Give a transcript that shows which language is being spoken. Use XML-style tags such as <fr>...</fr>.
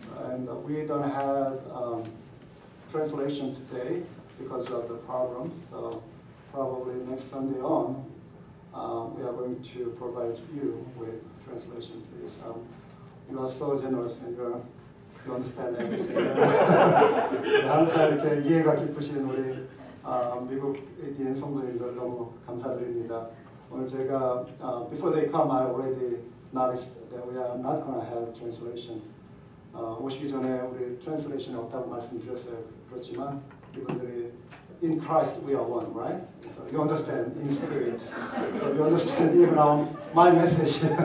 <en>And we don't have translation today. because of the problems. So probably next Sunday on, we are going to provide you with translation, please. You are so generous and you understand everything.</en> <ko>항상 이렇게 이해가 깊으신 우리 미국인 성도님들 너무 감사드립니다. 오늘 제가</ko> <en>before they come, I already noticed that we are not going to have translation.</en> <ko>오시기 전에 우리 translation 없다고 말씀드렸어요. 그렇지만 이분들이</ko> <en>in Christ we are one, right? So you understand in spirit. So you understand even my message.</en>